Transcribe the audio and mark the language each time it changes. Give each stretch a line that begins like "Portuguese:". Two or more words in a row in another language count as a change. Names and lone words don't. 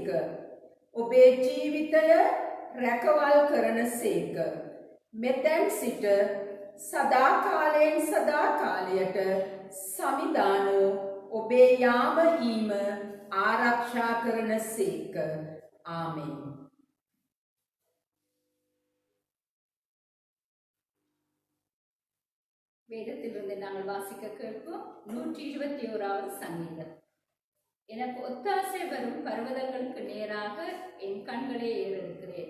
Sinhala: ඔබේ ජීවිතය රැකවල් කරනසේක. මෙතැන් සිට සදාකාලයෙන් සදාකාලයට සමිදානෝ ඔබේ යාම ඊම ආරක්ෂා කරනසේක. ආමෙන්.
Tamil: வேதத்திலிருந்து நாங்கள் வாசிக்க கேட்போம் 121வது சங்கீதம். எனக்கு ஒத்தாசை வரும் பர்வதங்களுக்கு நேராக என் கண்களை ஏறெடுக்கிறேன்.